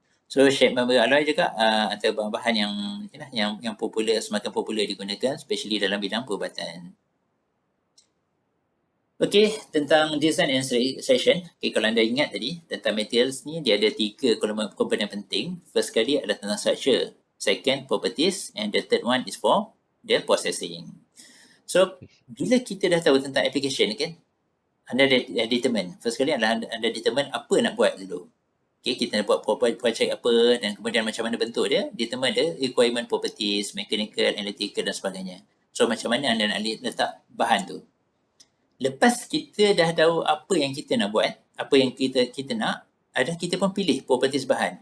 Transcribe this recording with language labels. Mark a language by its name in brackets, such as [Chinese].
[Malay] So shape member alloy juga antara bahan-bahan yang popular, semakin popular digunakan, [English] especially [Malay] dalam bidang perubatan. Okey, tentang [English] design and selection. [Malay] Okay, kalau anda ingat tadi, tentang materials ni, dia ada 3 komponen penting. First kali adalah tentang structure. [English] Second, properties. And the third one is for the processing. [Malay] So, bila kita dah tahu tentang application kan, anda dah determine. First kali adalah anda determine apa nak buat dulu. Okay, kita nak buat project apa dan kemudian macam mana bentuk dia. [English] Determine the requirement properties, mechanical, analytical [Malay] dan sebagainya. So, macam mana anda nak letak bahan tu. Lepas kita dah tahu apa yang kita nak buat, apa yang kita nak, kita pun pilih properties bahan.